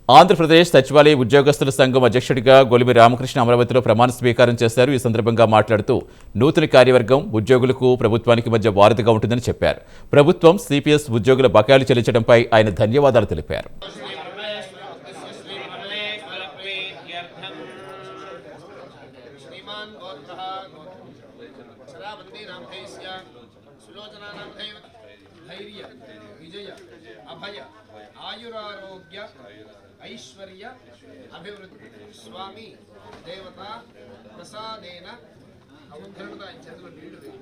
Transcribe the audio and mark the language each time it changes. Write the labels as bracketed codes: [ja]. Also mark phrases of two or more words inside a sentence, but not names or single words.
[te] ఆంధ్రప్రదేశ్ సచివాలయ ఉద్యోగస్తుల సంఘం అధ్యక్షుడిగా గొలిమి రామకృష్ణ అమరావతిలో ప్రమాణ స్వీకారం చేశారు. ఈ సందర్భంగా మాట్లాడుతూ నూతన కార్యవర్గం ఉద్యోగులకు ప్రభుత్వానికి మధ్య వారధిగా ఉంటుందని చెప్పారు. ప్రభుత్వం సిపిఎస్ ఉద్యోగుల బకాయిలు చెల్లించడంపై ఆయన ధన్యవాదాలు తెలిపారు. [sa] आयुरारोग्य ऐश्वर्य अभिवृद्धि स्वामी देवता प्रसादेन अवधरणता चेतुलो नीडु